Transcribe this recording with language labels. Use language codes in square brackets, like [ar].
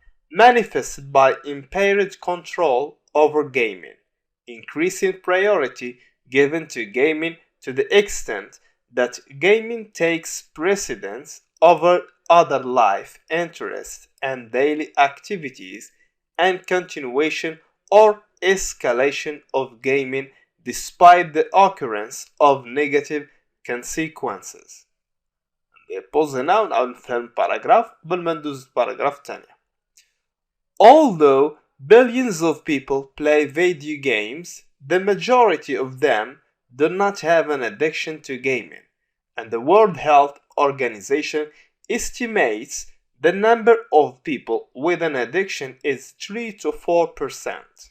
[en] manifested by impaired control over gaming, increasing priority given to gaming to the extent that gaming takes precedence over other life interests and daily activities and continuation or escalation of gaming despite the occurrence of negative consequences. [ar] pause هنا ونعاود نفهم الباراجراف قبل ما ندوز الباراجراف الثانية. [en] Although billions of people play video games, the majority of them do not have an addiction to gaming, and the World Health Organization estimates the number of people with an addiction is 3 to 4%.